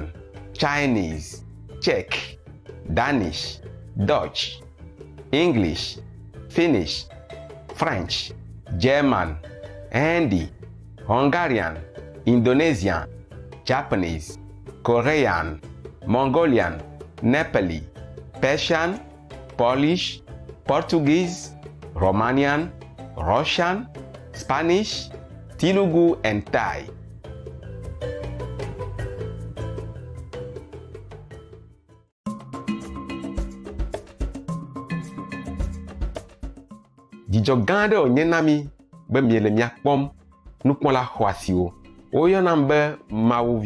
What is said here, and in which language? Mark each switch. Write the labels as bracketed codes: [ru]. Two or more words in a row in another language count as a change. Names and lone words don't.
[en] Chinese, Czech, Danish, Dutch, English, Finnish, French, German, Hindi, Hungarian, Indonesian, Japanese, Korean, Mongolian, Nepali, Persian, Polish, Portuguese, Romanian, Russian, Spanish, Telugu, and Thai. [ee] Dzidzɔ gã aɖe wònye na mi be miele miakpɔm nukpɔla xɔasiwo. Woyɔnam be Mawuvi.